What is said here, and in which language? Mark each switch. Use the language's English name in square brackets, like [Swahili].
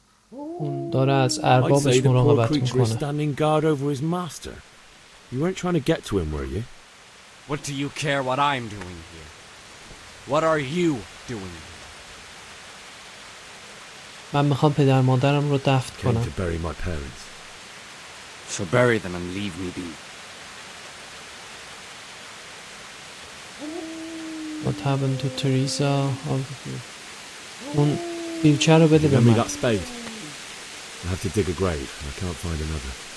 [Persian] اون داره از اربابش مراقبت میکنه. [English] Standing guard over his master. You weren't trying to get to him, were you? What do you care what I'm doing here? What are you doing here? [Persian] من میخوام پدر مادرم رو دفن کنم. [English] To bury my parents. So bury them and leave me be. What happened to Teresa? [Persian] اون بیلچه رو بده به من. [English] that spade. I have to dig a grave. I can't find another.